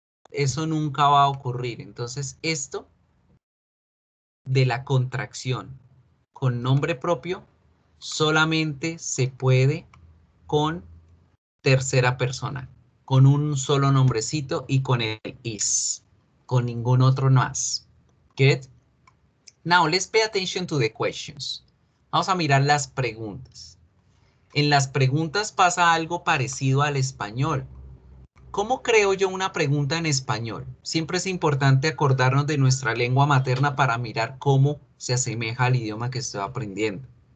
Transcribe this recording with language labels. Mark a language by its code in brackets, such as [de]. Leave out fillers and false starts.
[es] Eso nunca va a ocurrir. Entonces, esto de la contracción con nombre propio solamente se puede con tercera persona, con un solo nombrecito y con el is, con ningún otro más. [en] Good? Now, let's pay attention to the questions. [es] Vamos a mirar las preguntas. En las preguntas pasa algo parecido al español. ¿Cómo creo yo una pregunta en español? Siempre es importante acordarnos de nuestra lengua materna para mirar cómo se asemeja al idioma que estoy aprendiendo.